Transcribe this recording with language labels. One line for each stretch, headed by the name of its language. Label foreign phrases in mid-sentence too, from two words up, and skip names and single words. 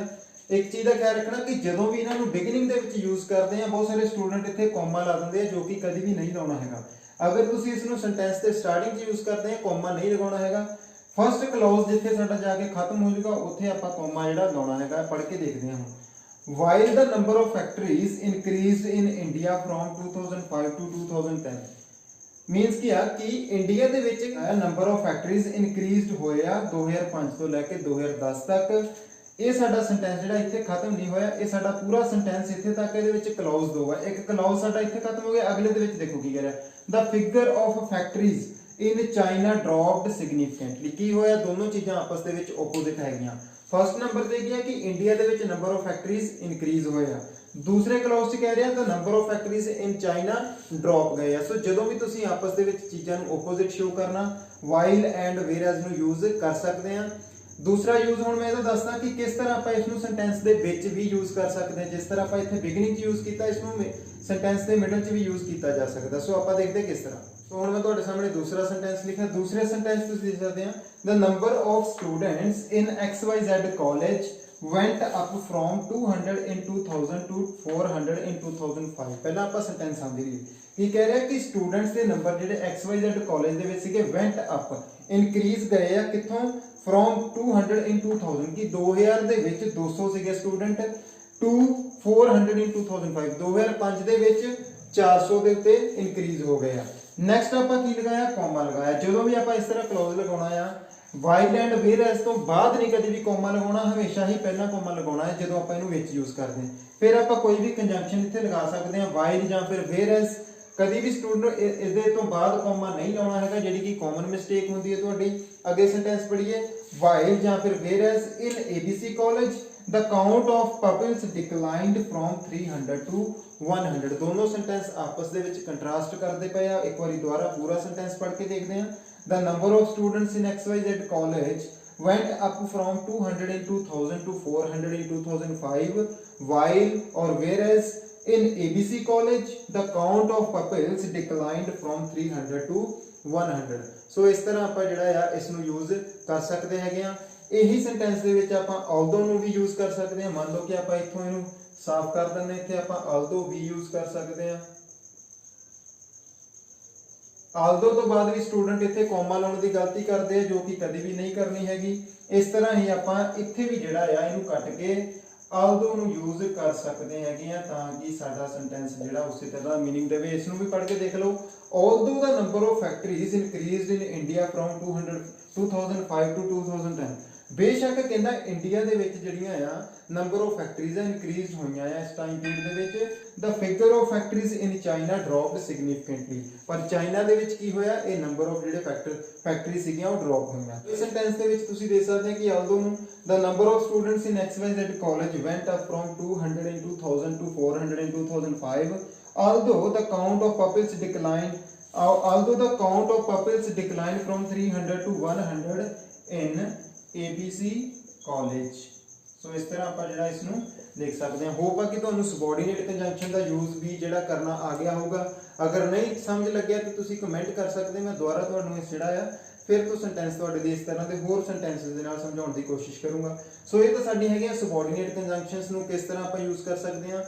Punjabi: ਇੱਕ ਚੀਜ਼ ਦਾ ਖਿਆਲ ਰੱਖਣਾ ਕਿ ਜਦੋਂ ਵੀ ਇਹਨਾਂ ਨੂੰ ਬਿਗਨਿੰਗ ਦੇ ਵਿੱਚ ਯੂਜ਼ ਕਰਦੇ ਆ, ਬਹੁਤ ਸਾਰੇ ਸਟੂਡੈਂਟ ਇੱਥੇ ਕੋਮਾ ਲਾ ਦਿੰਦੇ ਆ, ਜੋ ਕਿ ਕਦੀ ਵੀ ਨਹੀਂ ਲਾਉਣਾ ਹੈਗਾ। ਅਗਰ ਤੁਸੀਂ ਇਸ ਨੂੰ ਸੈਂਟੈਂਸ ਦੇ ਸਟਾਰਟਿੰਗ 'ਚ ਯੂਜ਼ ਕਰਦੇ ਆ, ਕੋਮਾ ਨਹੀਂ ਲਗਾਉਣਾ ਹੈਗਾ।
English: first clause
Punjabi: ਜਿੱਥੇ ਸਾਡਾ ਜਾ ਕੇ ਖਤਮ ਹੋ ਜਾਊਗਾ, ਉੱਥੇ ਆਪਾਂ ਕੋਮਾ ਜਿਹੜਾ ਲਾਉਣਾ ਹੈਗਾ। ਪੜ੍ਹ ਕੇ ਦੇਖਦੇ ਹਾਂ।
English: While the number of factories increased in India from 2005 to 2010 means
Punjabi: ਕੀ ਆ ਕਿ ਇੰਡੀਆ ਦੇ ਵਿੱਚ
English: number of factories increased
Punjabi: ਹੋਏ ਆ 2005 ਤੋਂ ਲੈ ਕੇ 2010 ਤੱਕ। ਇਹ ਸਾਡਾ ਸੈਂਟੈਂਸ ਜਿਹੜਾ ਇੱਥੇ ਖਤਮ ਨਹੀਂ ਹੋਇਆ, ਇਹ ਸਾਡਾ ਪੂਰਾ ਸੈਂਟੈਂਸ ਇੱਥੇ ਤੱਕ। ਇਹਦੇ ਵਿੱਚ ਕਲੌਜ਼ ਦੋ ਆ, ਇੱਕ ਕਲੌਜ਼ ਸਾਡਾ ਇੱਥੇ ਖਤਮ ਹੋ ਗਿਆ, ਅਗਲੇ ਦੇ ਵਿੱਚ ਦੇਖੋ ਕੀ ਕਹਿ ਰਿਹਾ,
English: the figure of factories in China dropped significantly।
Punjabi: ਕੀ ਹੋਇਆ, ਦੋਨੋਂ ਚੀਜ਼ਾਂ ਆਪਸ ਦੇ ਵਿੱਚ ਆਪੋਜ਼ਿਟ ਹੈਗੀਆਂ।
English: first number
Punjabi: ਤੇ ਕੀ ਹੈ ਕਿ ਇੰਡੀਆ ਦੇ ਵਿੱਚ
English: number of factories increase
Punjabi: ਹੋਏ ਆ। ਦੂਸਰੇ ਕਲੌਜ਼ 'ਚ ਕਹਿ ਰਿਹਾ ਤਾਂ
English: number of factories in China drop
Punjabi: ਗਏ ਆ। ਸੋ ਜਦੋਂ ਵੀ ਤੁਸੀਂ ਆਪਸ ਦੇ ਵਿੱਚ ਚੀਜ਼ਾਂ ਨੂੰ
English: opposite show
Punjabi: ਕਰਨਾ,
English: while and whereas
Punjabi: ਨੂੰ ਯੂਜ਼ ਕਰ ਸਕਦੇ ਆ। ਦੂਸਰਾ ਯੂਜ਼ ਹੁਣ ਮੈਂ ਇਹਦਾ ਦੱਸਦਾ ਕਿ ਕਿਸ ਤਰ੍ਹਾਂ ਆਪਾਂ ਇਸ ਨੂੰ ਸੈਂਟੈਂਸ ਦੇ ਵਿੱਚ ਵੀ ਯੂਜ਼ ਕਰ ਸਕਦੇ ਹਾਂ। ਜਿਸ ਤਰ੍ਹਾਂ ਆਪਾਂ ਇੱਥੇ ਬਿਗਨਿੰਗ 'ਚ ਯੂਜ਼ ਕੀਤਾ, ਇਸ ਨੂੰ ਸੈਂਟੈਂਸ ਦੇ ਮਿਡਲ 'ਚ ਵੀ ਯੂਜ਼ ਕੀਤਾ ਜਾ ਸਕਦਾ। ਸੋ ਆਪਾਂ ਦੇਖਦੇ ਕਿਸ ਤਰ੍ਹਾਂ। ਸੋ ਹੁਣ ਮੈਂ ਤੁਹਾਡੇ ਸਾਹਮਣੇ ਦੂਸਰਾ ਸੈਂਟੈਂਸ ਲਿਖਿਆ। ਦੂਸਰੇ ਸੈਂਟੈਂਸ ਤੁਸੀਂ ਦੇਖ ਸਕਦੇ ਆ,
English: the number of students in XYZ college went up from 200 in 2000 to 400 in 2005।
Punjabi: ਪਹਿਲਾਂ ਆਪਾਂ ਸੈਂਟੈਂਸ ਸਮਝ ਲਈਏ। ਕੀ ਕਹਿ ਰਿਹਾ ਕਿ ਸਟੂਡੈਂਟਸ ਦੇ ਨੰਬਰ ਜਿਹੜੇ XYZ ਕਾਲਜ ਦੇ ਵਿੱਚ ਸੀਗੇ
English: went up,
Punjabi: ਇਨਕਰੀਜ਼ ਗਏ ਆ ਕਿੱਥੋਂ,
English: from 200 in 2000
Punjabi: ਕਿ 2000 ਦੇ ਵਿੱਚ 200 ਸੀਗੇ ਸਟੂਡੈਂਟ,
English: to 400 in 2005
Punjabi: 2005 ਦੇ ਵਿੱਚ 400 ਦੇ ਉੱਤੇ ਇਨਕਰੀਜ਼ ਹੋ ਗਏ ਆ। ਨੈਕਸਟ ਆਪਾਂ ਕੀ ਲਗਾਇਆ, ਕੋਮਾ ਲਗਾਇਆ। ਜਦੋਂ ਵੀ ਆਪਾਂ ਇਸ ਤਰ੍ਹਾਂ ਕਲੌਜ਼ ਲਗਾਉਣਾ ਆ,
English: while and whereas
Punjabi: ਤੋਂ ਬਾਅਦ ਨਹੀਂ ਕਦੇ ਵੀ ਕੋਮਾ ਲਗਾਉਣਾ, ਹਮੇਸ਼ਾ ਹੀ ਪਹਿਲਾਂ ਕੋਮਾ ਲਗਾਉਣਾ ਹੈ ਜਦੋਂ ਆਪਾਂ ਇਹਨੂੰ ਵਿੱਚ ਯੂਜ਼ ਕਰਦੇ ਹਾਂ। ਫਿਰ ਆਪਾਂ ਕੋਈ ਵੀ ਕੰਜੰਕਸ਼ਨ ਇੱਥੇ ਲਗਾ ਸਕਦੇ ਹਾਂ, ਵਾਈਲ ਜਾਂ ਫਿਰ ਵੇਅਰਐਜ਼। ਕਦੀ ਵੀ ਸਟੂਡੈਂਟ ਇਹਦੇ ਤੋਂ ਬਾਅਦ ਕੋਮਾ ਨਹੀਂ ਲਾਉਣਾ ਹੈਗਾ, ਜਿਹੜੀ ਕਿ
English: common mistake
Punjabi: ਹੁੰਦੀ ਹੈ ਤੁਹਾਡੀ। ਅੱਗੇ ਸੈਂਟੈਂਸ ਪੜ੍ਹੀਏ,
English: ਵਾਈਲ
Punjabi: ਜਾਂ ਫਿਰ
English: whereas in ABC college the count of pupils declined from 300 to 100।
Punjabi: ਦੋਨੋਂ ਸੈਂਟੈਂਸ ਆਪਸ ਦੇ ਵਿੱਚ ਕੰਟਰਾਸਟ ਕਰਦੇ ਪਏ ਆ। ਇੱਕ ਵਾਰੀ ਦੁਬਾਰਾ ਪੂਰਾ ਸੈਂਟੈਂਸ ਪੜ੍ਹ ਕੇ ਦੇਖਦੇ ਹਾਂ।
English: the number of students in XYZ college went up from 200 in 2000 to 400 in 2005 while or whereas in ABC college the count of pupils declined from 300 to 100।
Punjabi: ਸੋ ਇਸ ਤਰ੍ਹਾਂ ਆਪਾਂ ਜਿਹੜਾ ਆ ਇਸ ਨੂੰ ਯੂਜ਼ ਕਰ ਸਕਦੇ ਹੈਗੇ ਆ। ਇਹੀ ਸੈਂਟੈਂਸ ਦੇ ਵਿੱਚ ਆਪਾਂ although ਨੂੰ ਵੀ ਯੂਜ਼ ਕਰ ਸਕਦੇ ਹਾਂ। ਮੰਨ ਲਓ ਕਿ ਆਪਾਂ ਇੱਥੋਂ ਇਹਨੂੰ ਸਾਫ਼ ਕਰ ਦਿੰਦੇ, ਇੱਥੇ ਆਪਾਂ although ਵੀ ਯੂਜ਼ ਕਰ ਸਕਦੇ ਹਾਂ। although ਤੋਂ ਬਾਅਦ ਵੀ ਸਟੂਡੈਂਟ ਇੱਥੇ ਕੋਮਾ ਲਾਉਣ ਦੀ ਗਲਤੀ ਕਰਦੇ ਆ, ਜੋ ਕਿ ਕਦੀ ਵੀ ਨਹੀਂ ਕਰਨੀ ਹੈਗੀ। ਇਸ ਤਰ੍ਹਾਂ ਹੀ ਆਪਾਂ ਇੱਥੇ ਵੀ ਜਿਹੜਾ ਆ ਇਹਨੂੰ ਕੱਟ ਕੇ although ਨੂੰ ਯੂਜ਼ ਕਰ ਸਕਦੇ ਹੈਗੇ ਆ, ਤਾਂ ਕਿ ਸਾਡਾ ਸੈਂਟੈਂਸ ਜਿਹੜਾ ਉਸੇ ਤਰ੍ਹਾਂ ਮੀਨਿੰਗ ਦੇਵੇ। ਇਸ ਨੂੰ ਵੀ ਪੜ੍ਹ ਕੇ ਦੇਖ ਲਓ।
English: although the number of factories increased in India from 2005 to 2010।
Punjabi: ਬੇਸ਼ੱਕ ਕਹਿੰਦਾ ਇੰਡੀਆ ਦੇ ਵਿੱਚ ਜਿਹੜੀਆਂ ਆ
English: number of factories increase
Punjabi: ਹੋਈਆਂ ਆ ਇਸ
English: time period
Punjabi: ਦੇ ਵਿੱਚ,
English: the figure of factories in China dropped significantly।
Punjabi: ਪਰ ਚਾਈਨਾ ਦੇ ਵਿੱਚ ਕੀ ਹੋਇਆ, ਇਹ
English: number of
Punjabi: ਜਿਹੜੇ ਫੈਕਟਰੀ ਸੀਗੀਆਂ ਉਹ ਡ੍ਰੌਪ ਹੋਈਆਂ। ਇਸ ਸੈਂਟੈਂਸ ਦੇ ਵਿੱਚ ਤੁਸੀਂ ਦੇਖ ਸਕਦੇ ਹੋ ਕਿ
English: although ਨੂੰ the number of students in XYZ college went up from 200 in 2000 to 400 in 2005 although the count of pupils declined from 300 to 100 in ABC college।
Punjabi: ਸੋ ਇਸ ਤਰ੍ਹਾਂ ਆਪਾਂ ਜਿਹੜਾ ਇਸ ਨੂੰ ਲਿਖ ਸਕਦੇ ਹਾਂ। ਹੋਪ ਆ ਕਿ ਤੁਹਾਨੂੰ
English: subordinate conjunction
Punjabi: ਦਾ ਯੂਜ਼ ਵੀ ਜਿਹੜਾ ਕਰਨਾ ਆ ਗਿਆ ਹੋਊਗਾ। ਅਗਰ ਨਹੀਂ ਸਮਝ ਲੱਗਿਆ ਤਾਂ ਤੁਸੀਂ ਕਮੈਂਟ ਕਰ ਸਕਦੇ। ਮੈਂ ਦੁਬਾਰਾ ਤੁਹਾਨੂੰ ਇਸ ਜਿਹੜਾ ਆ ਫਿਰ ਤੋਂ ਸੈਂਟੈਂਸ ਤੁਹਾਡੇ ਲਈ ਇਸ ਤਰ੍ਹਾਂ ਦੇ ਹੋਰ ਸੈਂਟੈਂਸਸ ਦੇ ਨਾਲ ਸਮਝਾਉਣ ਦੀ ਕੋਸ਼ਿਸ਼ ਕਰੂੰਗਾ। ਸੋ ਇਹ ਤਾਂ ਸਾਡੀ ਹੈਗੀਆਂ
English: subordinate conjunctions
Punjabi: ਨੂੰ ਕਿਸ ਤਰ੍ਹਾਂ ਆਪਾਂ ਯੂਜ਼ ਕਰ ਸਕਦੇ ਹਾਂ।